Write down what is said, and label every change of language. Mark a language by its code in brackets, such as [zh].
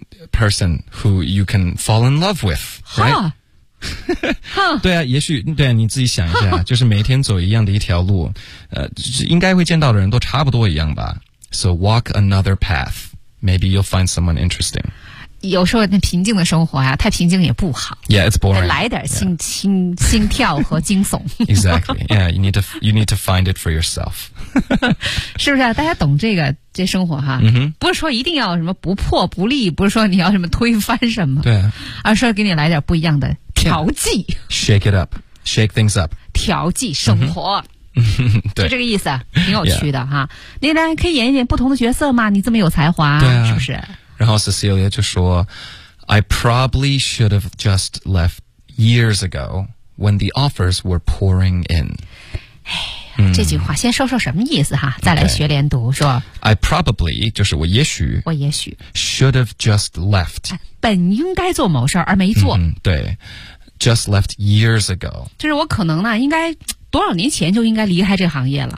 [en] person who you can fall in love with， right？ [zh] 对啊，也许对啊，你自己想一下，就是每天走一样的一条路，应该会见到的人都差不多一样吧。 [en] So walk another path。 Maybe you'll find someone interesting. [zh] 有时候那平静的生活啊，太平静也不好。 [en] Yeah, it's boring. [zh] 来点心跳和惊悚。 [en] Exactly. Yeah, you need to find it for yourself. [zh] 是不是啊？大家懂这生活哈？ Mm-hmm. 不是说一定要什么不破不立，不是说你要什么推翻什么。对啊。而是给你来点不一样的调剂。 [en] Yeah. Shake it up. Shake things up. [zh] 调剂生活。Mm-hmm. 对，就这个意思，挺有趣的哈。 [en] Yeah. [zh] 你呢，可以演一点不同的角色嘛？你这么有才华，对啊，是不是？然后 Cecilia 就说 [en] I probably should have just left years ago when the offers were pouring in. [zh] 这句话先说说什么意思哈，再来学连读、 [en] okay. [zh] 说 [en] I probably, [zh] 就是我也许 [en] should have just left. [zh] 本应该做某事而没做。嗯、对 [en] just left years ago. [zh] 就是我可能呢应该多少年前就应该离开这行业了，